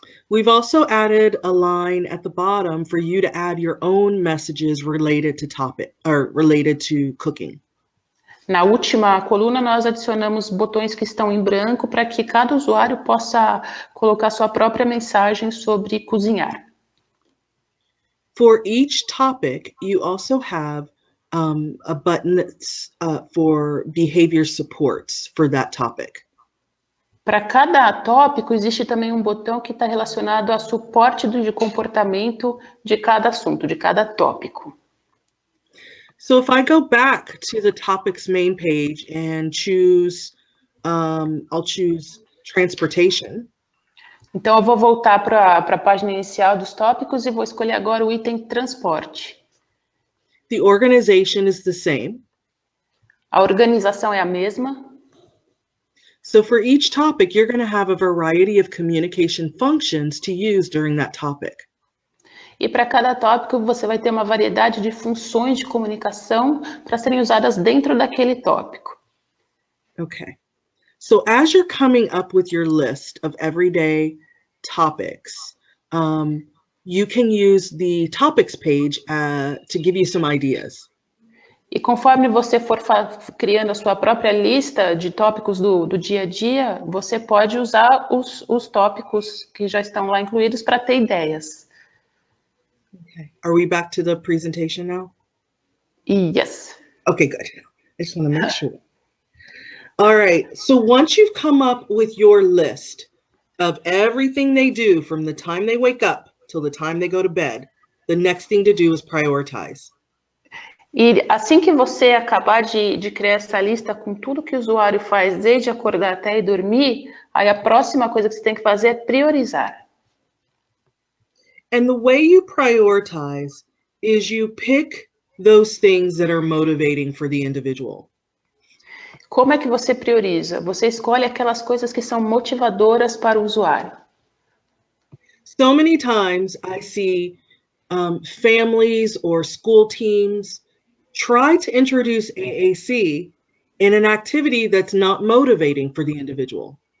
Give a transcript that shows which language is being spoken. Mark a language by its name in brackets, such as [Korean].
[English] We've also added a line at the bottom for you to add your own messages related to cooking. [Portuguese] Na última coluna, nós adicionamos botões que estão em branco para que cada usuário possa colocar sua própria mensagem sobre cozinhar. [English] For each topic, you also have a button that's for behavior supports for that topic. [Portuguese] Para cada tópico, existe também um botão que está relacionado a suporte de comportamento de cada assunto, de cada tópico. [English] So if I go back to the topic's main page and choose, I'll choose transportation. [Portuguese] Então, eu vou voltar para a página inicial dos tópicos e vou escolher agora o item transporte. [English] The organization is the same. [Portuguese] A organização é a mesma. [English] So for each topic, you're going to have a variety of communication functions to use during that topic. [Portuguese] E para cada tópico, você vai ter uma variedade de funções de comunicação para serem usadas dentro daquele tópico. [English] Okay. So as you're coming up with your list of everyday topics, you can use the topics page to give you some ideas. [Portuguese] E conforme você for criando a sua própria lista de tópicos do dia a dia, você pode usar os tópicos que já estão lá incluídos para ter ideias. [English] Okay. Are we back to the presentation now? Yes. Okay, good. I just want to make sure. All right. So once you've come up with your list of everything they do from the time they wake up till the time they go to bed, the next thing to do is prioritize. [Portuguese] E assim que você acabar de criar essa lista com tudo que o usuário faz desde acordar até ir dormir, aí a próxima coisa que você tem que fazer é priorizar. [English] And the way you prioritize is you pick those things that are motivating for the individual. [Portuguese] Como é que você prioriza? Você escolhe aquelas coisas que são motivadoras para o usuário. [English] So many times I see families or school teams try to introduce AAC in an activity that's not motivating for the individual.